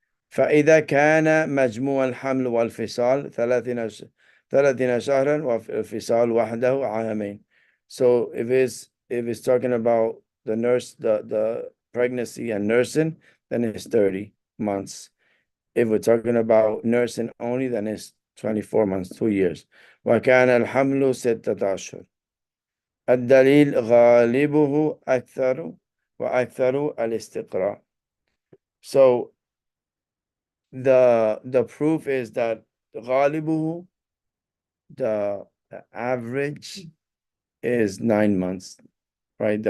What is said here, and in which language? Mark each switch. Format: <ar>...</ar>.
<ar>فإذا كان مجموع الحمل والفصال 30 شهرا والفصال وحده عامين.</ar> <en>So if it's talking about the pregnancy and nursing, then it's 30 months. If we're talking about nursing only, then it's 24 months, 2 years.</en> <ar>وكان الحمل 6 أشهر. الدليل غالبه أكثر وأكثر الاستقراء.</ar> <en>So the proof is that غالبه, the average is 9 months, right?</en>